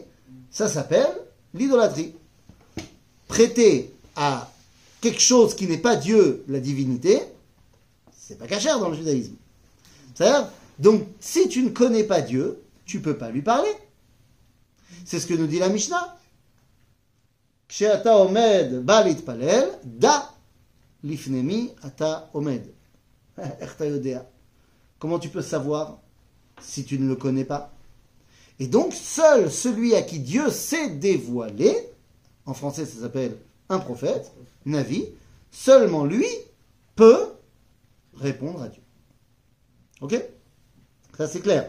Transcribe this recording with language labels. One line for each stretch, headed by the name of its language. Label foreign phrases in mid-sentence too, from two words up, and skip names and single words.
French: Ça s'appelle l'idolâtrie. Prêter à quelque chose qui n'est pas Dieu, la divinité, c'est pas cachère dans le judaïsme. C'est-à-dire, donc, si tu ne connais pas Dieu, tu ne peux pas lui parler. C'est ce que nous dit la Mishnah.
Hebrew: She'ata omed ba litpalel, da lifnemi ata omed. Erta yodea.
French: Comment tu peux savoir si tu ne le connais pas? Et donc, seul celui à qui Dieu s'est dévoilé, en français ça s'appelle un prophète, Navi, seulement lui peut répondre à Dieu. Ok? Ça c'est clair.